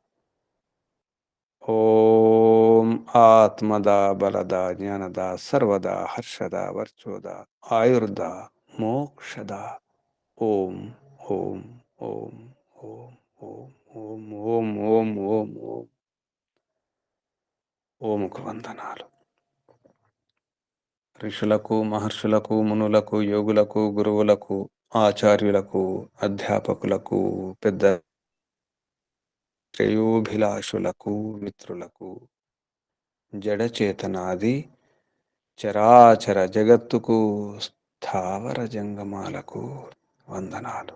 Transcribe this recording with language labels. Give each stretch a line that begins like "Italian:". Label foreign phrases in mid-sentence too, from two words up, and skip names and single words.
Sanskrit: ओम आत्मदा बलदा ज्ञानदा सर्वदा हर्षदा वर्चोदा आयुर्दा मोक्षदा ओम ओम ओम ओम ओम ओम ओम ओम ओम
Telugu: ఓముకు వందనాలు. ఋషులకు మహర్షులకు మునులకు యోగులకు గురువులకు ఆచార్యులకు అధ్యాపకులకు పెద్ద శ్రేయోభిలాషులకు మిత్రులకు జడచేతనాది చరాచర జగత్తుకు స్థావర జంగమాలకు వందనాలు.